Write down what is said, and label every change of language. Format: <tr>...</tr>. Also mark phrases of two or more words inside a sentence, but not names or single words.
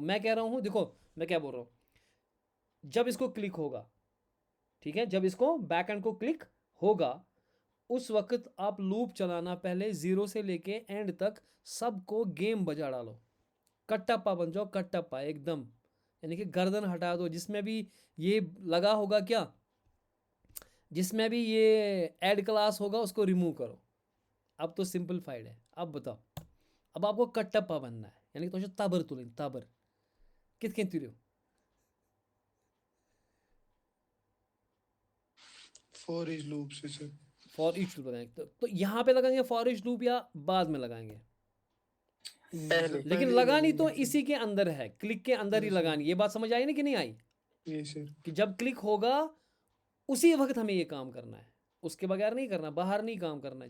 <hi>मैं कह रहा हूं, देखो मैं क्या बोल रहा हूं, जब इसको क्लिक होगा, ठीक है, जब इसको</hi> <en>back end</en> <hi>को क्लिक होगा उस वक्त आप लूप चलाना, पहले 0 से लेके एंड तक सबको गेम बजा डालो, कट्टप्पा बन जाओ, कट्टप्पा एकदम, यानी कि गर्दन हटा दो। जिसमें भी ये लगा होगा क्या, जिसमें भी ये</hi> <en>add class</en> <hi>होगा उसको रिमूव करो। अब तो सिंपलीफाइड है। अब बताओ, अब आपको कट्टप्पा बनना है, यानी कि तो</hi> <ks>तबर तुलिन, तबर कित तुलो</ks> <en>for is loop</en> <hi>से सर।</hi> <en>for each loop</en> <hi>लगाएंगे तो यहाँ पे लगाएंगे</hi> <en>for each loop</en> <hi>या बाद में लगाएंगे? पहले। लेकिन लगानी तो इसी के अंदर है, क्लिक के अंदर ही Yes, लगानी। ये बात समझ आई ना कि नहीं आई? ये सर। कि जब क्लिक होगा उसी वक्त हमें ये काम करना है, उसके बगैर नहीं करना, बाहर नहीं काम करना है।</hi>